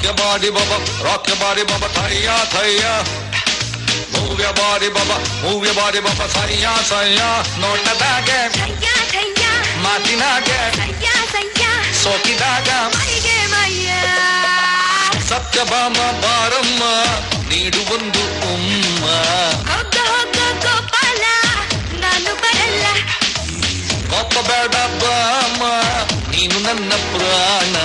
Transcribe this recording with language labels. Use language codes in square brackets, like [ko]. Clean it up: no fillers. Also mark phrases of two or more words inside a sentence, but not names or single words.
[en] body, baba, rock your body, baba, thaya, thaya. Move your body, baba, move your body, baba, thaya, thaya. Nota daage, thaya, thaya. Matinage, thaya, thaya. Soki daga, maige maya. [kn] ಸತ್ಯಭಾಮ ಬಾರಮ್ಮ, ನೀಡು ಒಂದು ಉಮ್ಮ. ಹೋಗ್ಗ ಹೋಗ್ಗ ಗೋಪಾಲ, ನಾನು ಬರಲ್ಲ. ಕೋಪಬೇಡ ಭಾಮ, ನೀನು ನನ್ನ ಪ್ರಾಣ.